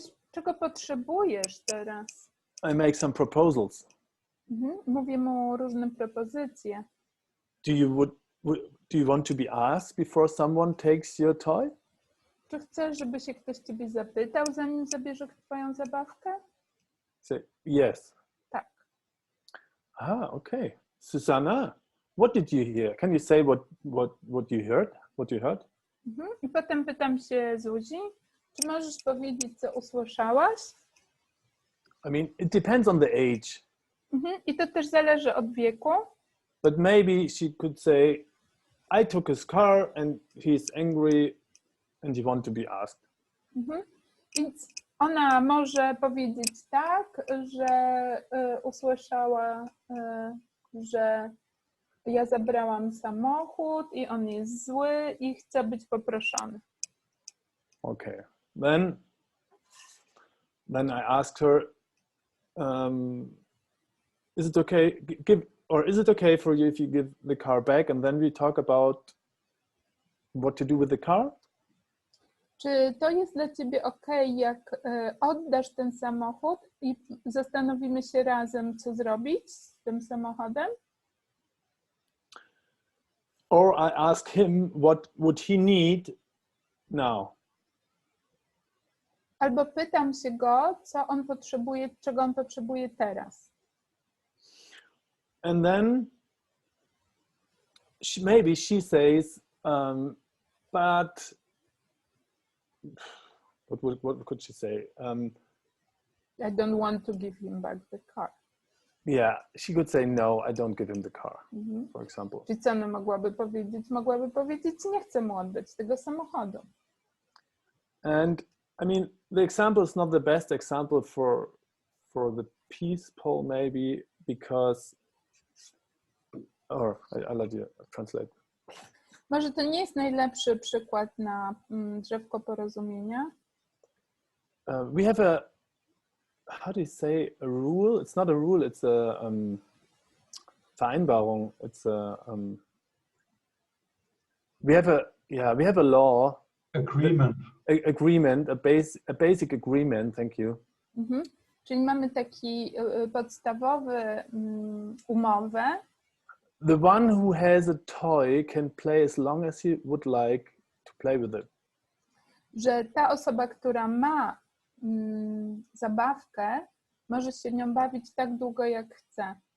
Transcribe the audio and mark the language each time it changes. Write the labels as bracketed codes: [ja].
[pl] Czego potrzebujesz teraz? [en] I make some proposals. [pl] Mówię mu różne propozycje. [en] Do you want to be asked before someone takes your toy? [pl] Czy chcesz, żeby się ktoś ciebie zapytał, zanim zabierze twoją zabawkę? [en] Say yes. [pl] Tak. [en] Okay. Susanna, what did you hear? Can you say what you heard? What you heard? [pl] I potem pytam się Zuzi, czy możesz powiedzieć, co usłyszałaś? [en] I mean, it depends on the age. [pl] I to też zależy od wieku. [en] But maybe she could say, I took his car and he's angry and he wants to be asked. [pl] Więc ona może powiedzieć tak, że usłyszała, że ja zabrałam samochód i on jest zły i chce być poproszony. [en] Okay. Then I asked her, is it okay for you if you give the car back and then we talk about what to do with the car? [pl] Czy to jest dla ciebie okej, jak oddasz ten samochód i zastanowimy się razem, co zrobić z tym samochodem? [en] Or I ask him what would he need now? [pl] Albo pytam się go, co on potrzebuje, czego on potrzebuje teraz. [en] And then maybe she says, but what could she say? I don't want to give him back the car. Yeah, she could say, no, I don't give him the car, for example. [pl] Czyli co ona mogłaby powiedzieć? Mogłaby powiedzieć, nie chcę mu oddać tego samochodu. [en] And I mean, the example is not the best example for the peace poll, maybe, because, or I let you translate. [pl] Może to nie jest najlepszy przykład na Drzewko Porozumienia. [en] We have a, how do you say, a rule? It's not a rule, it's a Vereinbarung. It's a, we have a law. Agreement. A basic agreement, thank you. [pl] Czyli mamy taki podstawowy umowę. [en] The one who has a toy can play as long as he would like to play with it. [pl] Że ta osoba, która ma zabawkę, może się nią bawić tak długo, jak chce.